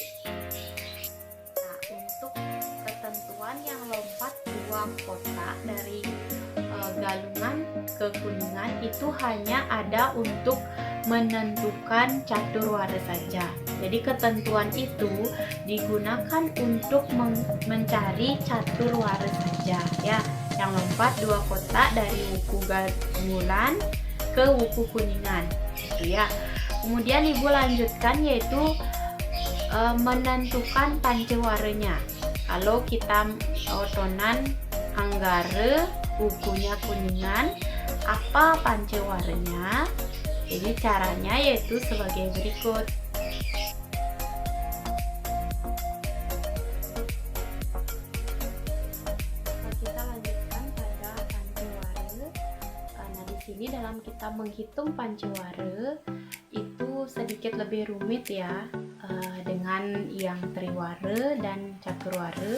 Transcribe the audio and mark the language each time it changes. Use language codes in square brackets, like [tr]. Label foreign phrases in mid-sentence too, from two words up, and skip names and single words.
[id] Nah, untuk ketentuan yang lompat 2 kotak dari galungan ke kuningan itu hanya ada untuk menentukan catur ware saja. Jadi ketentuan itu digunakan untuk mencari catur ware saja ya, yang lompat 2 kotak dari wuku gamulan ke wuku kuningan gitu ya. Kemudian ibu lanjutkan yaitu menentukan pancewarenya. Kalau kita otonan anggare wukunya kuningan, apa pancewarenya? Jadi caranya yaitu sebagai berikut. Kita lanjutkan pada panceware. Nah, di sini dalam kita menghitung panceware itu sedikit lebih rumit ya dengan yang triware dan caturware.